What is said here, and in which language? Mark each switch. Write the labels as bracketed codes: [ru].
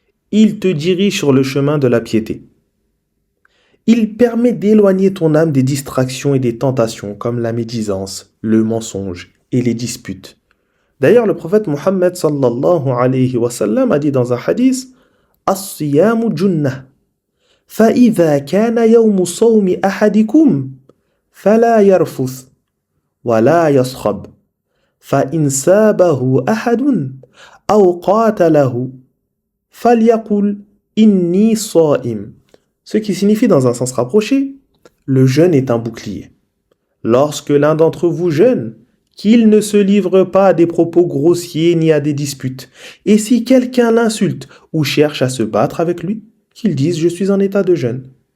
[fr] Il te dirige sur le chemin de la piété. Il permet d'éloigner ton âme des distractions et des tentations comme la médisance, le mensonge et les disputes. D'ailleurs, le prophète Mohammed sallallahu alayhi wa sallam a dit dans un hadith: [ar] As-siyamu junnah. فإذا كان يوم صوم أحدكم فلا يرفث ولا يصخب فإن سابه أحد أو قاتله فليقل إني صائم. [fr] Ce qui signifie dans un sens rapproché: le jeûne est un bouclier. Lorsque l'un d'entre vous jeûne, qu'il ne se livre pas à des propos grossiers ni à des disputes. Et si quelqu'un l'insulte ou cherche à se battre avec lui, qu'il dise: je suis en état de jeûne.